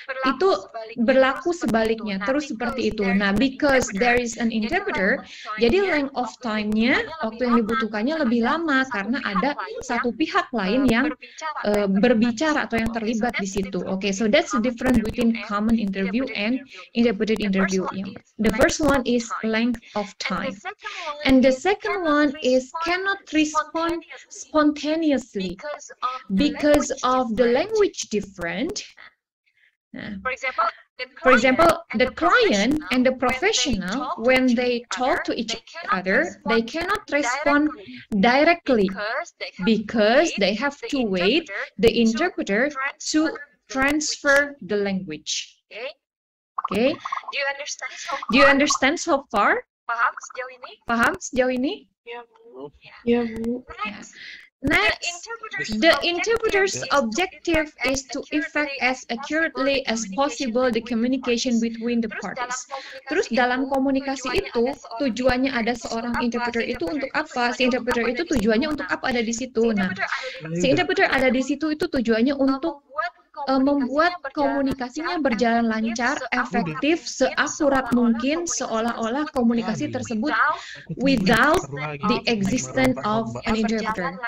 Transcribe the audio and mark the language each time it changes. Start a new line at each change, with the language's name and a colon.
Indonesian: Itu berlaku sebaliknya, terus seperti itu. Nah,
English: because there is an interpreter,
Indonesian: jadi
English: length of time-
Indonesian: nya, waktu yang dibutuhkannya lebih lama karena ada satu pihak lain yang berbicara atau yang terlibat di situ.
English: Okay, so that's the difference between common interview and interpreted interview. The first one is length of time, and the second one is cannot respond spontaneously because of the language different. For example, the client and the professional, when they talk to each other, they cannot respond directly because they have to wait the interpreter to transfer the language. Okay? Do you understand so far?
Indonesian: Paham sejauh ini? Ya, Bu.
English: Next, the interpreter's objective is to effect as accurately as possible the communication between the parties.
Indonesian: Terus dalam komunikasi itu, tujuannya ada seorang interpreter itu untuk apa? Si interpreter itu tujuannya untuk apa ada di situ? Nah, si interpreter ada di situ itu tujuannya untuk membuat komunikasinya berjalan lancar, efektif, seakurat mungkin, seolah-olah komunikasi tersebut
English: without the existence of an interpreter.